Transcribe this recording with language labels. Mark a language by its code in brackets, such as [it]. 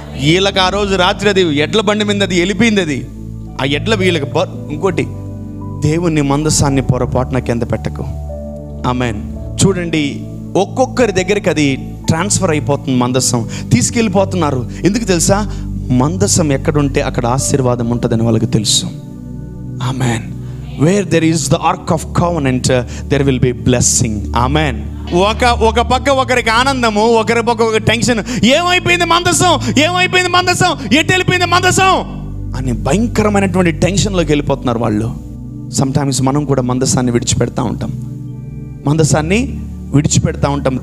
[te] వీళ్ళకి ఆ రోజు రాత్రి అది ఎడ్ల బండి మీద అది వెళ్ళిపోయింది. అది ఆ ఎడ్ల వీళ్ళకి ఇంకోటి, దేవుని మందసాన్ని పొరపాటున కింద పెట్టకు. ఆమేన్. చూడండి, ఒక్కొక్కరి దగ్గరికి అది ట్రాన్స్ఫర్ అయిపోతుంది. మందసం తీసుకెళ్ళిపోతున్నారు. ఎందుకు తెలుసా? మందసం ఎక్కడుంటే అక్కడ ఆశీర్వాదం ఉంటుందని వాళ్ళకి తెలుసు. ఆమేన్. [en] Where there is the ark of covenant, there will be blessing. Amen. [te] ఒక పక్క ఒకరికి ఆనందము, ఒకరి పక్క ఒక టెన్షన్. ఏమైపోయింది మందసం, ఏమైపోయింది మందసం, ఎటు వెళ్ళిపోయింది మందసం అని భయంకరమైనటువంటి టెన్షన్లోకి వెళ్ళిపోతున్నారు వాళ్ళు. సమ్టైమ్స్ మనం కూడా మందసాన్ని విడిచిపెడతా ఉంటాం. మందసాన్ని విడిచిపెడతా ఉంటాం.